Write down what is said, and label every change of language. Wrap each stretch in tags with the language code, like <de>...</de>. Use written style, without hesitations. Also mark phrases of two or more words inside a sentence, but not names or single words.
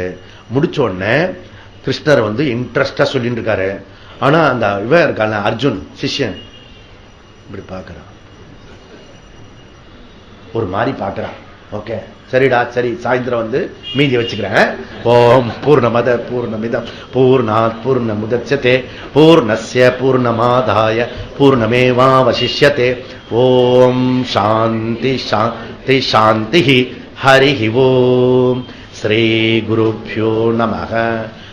<ta>முடிச்ச உடனே கிருஷ்ணர் இன்ட்ரெஸ்டா சொல்லிட்டு இருக்காரு. ஆனா அந்த இவன் இருக்கான அர்ஜுன் சிஷ்யன் இப்படி பார்க்கிறான், ஒரு மாதிரி பார்க்கிறான். ஓகே, சரிடா, சரி, சாயந்தரம் மீதி வச்சுக்கிறேன்.</ta> <sa>ॐ पूर्णमदः पूर्णमिदं पूर्णात् पूर्णमुदच्यते पूर्णस्य पूर्णमादाय पूर्णमेवावशिष्यते. ॐ शान्तिः शान्तिः शान्तिः. हरि ॐ। श्री गुरुभ्यो नमः.</sa>